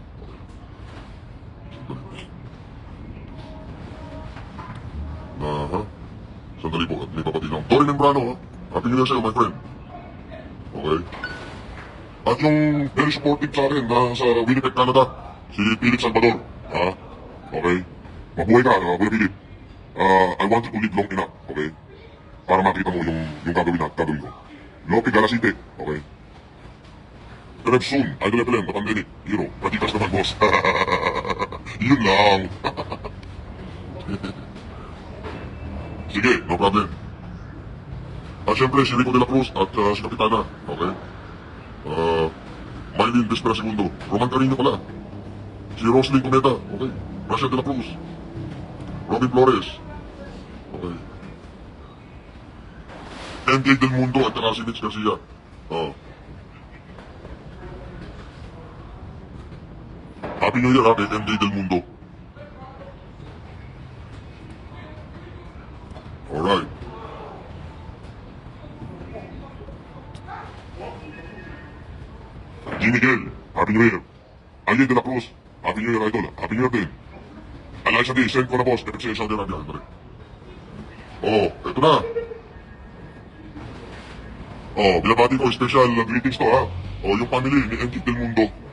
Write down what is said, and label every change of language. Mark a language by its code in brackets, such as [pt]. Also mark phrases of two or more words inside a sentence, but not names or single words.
[tl] Sandali po, at may papati lang. [en] Torin Membrano, Happy New Year sa'yo, my friend. Okay? [tl] At yung [en] very supportive [tl] sa akin sa Winnipeg, Canada, si Philip Salvador. Okay? Mabuhay ka, Kuya Philip. [en] I want you to live long enough, okay? [tl] Para makita mo yung gagawin ko. Lopi Galasite, okay? [en] Rev soon, Idol FLM, the pandemic, hero, [tl] pratikas naman, [en] boss. [tl] Yun lang. Sige, no problem. At syempre, si Rico de la Cruz at si Kapitana, okay? Maylin Despera Segundo, Roman Carino pala. Si Roslyn Cuneta, okay? Rachel de la Cruz. Robin Flores, okay? MJ Del Mundo at saka si Mitch Garcia. [en] Happy New Year, kay MJ Del Mundo. Alright. G. Miguel, Happy New Year. Alien de la Cruz, Happy New Year, Idol. Happy New Year din. [tl] Eliza D, send ko na boss, FFCI Saudi Arabia. Eto na. Binabati ko, [en] special greetings to [tl] yung family ni MJ Del Mundo.